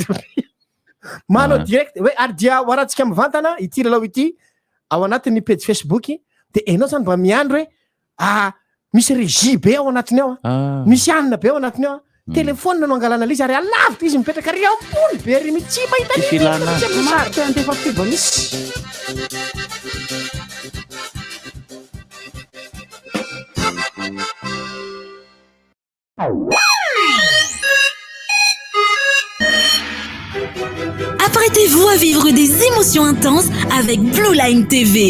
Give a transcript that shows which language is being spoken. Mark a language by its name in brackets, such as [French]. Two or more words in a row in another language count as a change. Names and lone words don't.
[Malagasy] manao direct hoe ary dia hoarantsika mivantana ity lalao ity ao anatin'ny [English] page Facebook [Malagasy] de enao zany mba miandro hoe misy régie be ao anatiny ao misy anina be ao anatiny ao telefônina no angalana izy ary alavitra izy mipetraka ary ambony be ry tsy mahita misy [French] Apprêtez-vous à vivre des émotions intenses avec Blue Line TV.